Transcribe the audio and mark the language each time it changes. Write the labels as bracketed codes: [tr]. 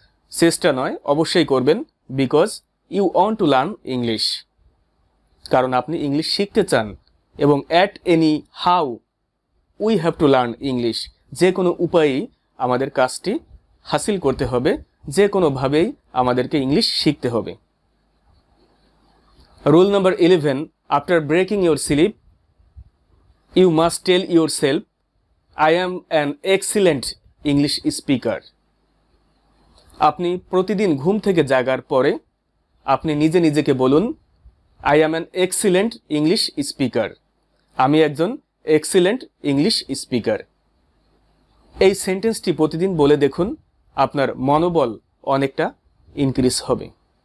[bn] চেষ্টা নয়, অবশ্যই করবেন, [en] Because you want to learn English. [bn] কারণ আপনি ইংলিশ শিখতে চান এবং [en] At any how we have to learn English. [bn] যে কোনো উপায়েই আমাদের কাজটি হাসিল করতে হবে, যে কোনোভাবেই আমাদেরকে ইংলিশ শিখতে হবে। [en] Rule number 11, after breaking your sleep, you must tell yourself, I am an excellent English speaker. [bn] আপনি প্রতিদিন ঘুম থেকে জাগার পরে আপনি নিজে নিজেকে বলুন, [en] I am an excellent English speaker. [bn] আমি একজন এক্সিলেন্ট ইংলিশ স্পিকার। এই সেন্টেন্সটি প্রতিদিন বলে দেখুন, আপনার মনোবল অনেকটা ইনক্রিজ হবে।